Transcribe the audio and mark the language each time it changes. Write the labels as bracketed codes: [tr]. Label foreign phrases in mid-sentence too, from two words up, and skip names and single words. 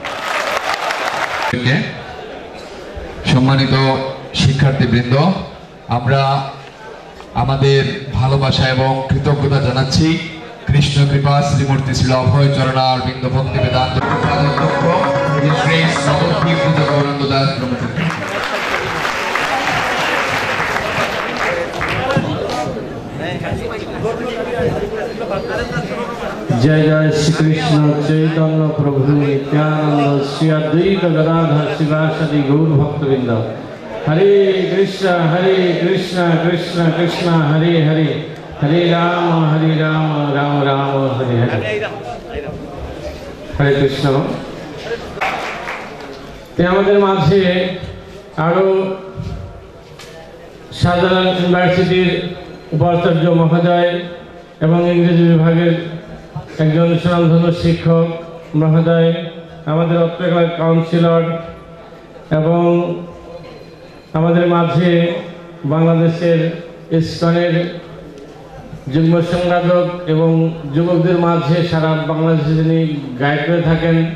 [bn] সম্মানিত শিক্ষার্থীবৃন্দ, আমরা আমাদের ভালোবাসা এবং কৃতজ্ঞতা জানাচ্ছি কৃষ্ণ কৃপা শ্রীমূর্তি শ্রী অভয় চরণার বৃন্দ ভক্তি বেদান্ত গৌরাঙ্গ দাস প্রমুখ। [sa] जय जय श्री कृष्ण चैतन्य प्रभु नित्यानंद श्री अद्वैत गदाधर शिवासदि गौर भक्तवृंद। हरे कृष्ण कृष्ण कृष्ण हरे हरे, हरे राम राम राम हरे हरे। हरे कृष्ण। [bn] আমাদের মাঝে আরো সাধারণ ইউনিভার্সিটির উপাচার্য মহোদয় এবং ইংরেজি বিভাগের একজন সুনামধন্য শিক্ষক মহোদয়, আমাদের অত্যাকার কাউন্সিলর এবং আমাদের মাঝে বাংলাদেশের ইসকনের যুগ্ম সম্পাদক এবং যুবকদের মাঝে সারা বাংলাদেশে যিনি গাইড করে থাকেন